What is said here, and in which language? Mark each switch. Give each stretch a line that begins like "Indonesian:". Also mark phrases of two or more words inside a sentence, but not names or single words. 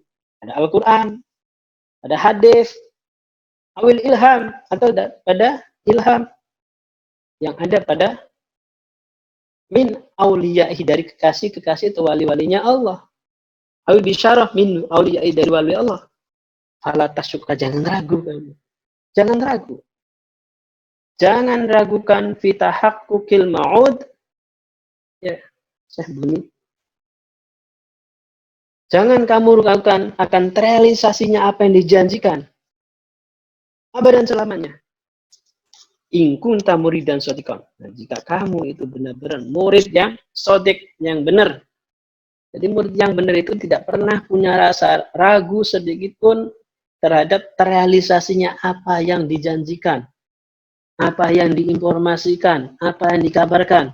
Indonesian: Ada Al-Quran, ada hadis,
Arabic: أو الإلهام,
Indonesian: atau pada ilham yang ada pada
Arabic: من أوليائه,
Indonesian: dari kekasih-kekasih atau wali-walinya Allah.
Arabic: أو البشارة من أوليائه,
Indonesian: dari wali Allah.
Arabic: فلا تشكّ,
Indonesian: jangan ragu kamu. Jangan ragu. Jangan ragukan
Arabic: في تحقق الموعود.
Indonesian: Ya, saya bunyi. Jangan kamu ragukan akan terrealisasinya apa yang dijanjikan. Abadan selamanya.
Arabic: إن كنت مريدا صادقا.
Indonesian: Nah, jika kamu itu benar-benar murid yang sodik, yang benar. Jadi murid yang benar itu tidak pernah punya rasa ragu sedikit pun terhadap terrealisasinya apa yang dijanjikan, apa yang diinformasikan, apa yang dikabarkan.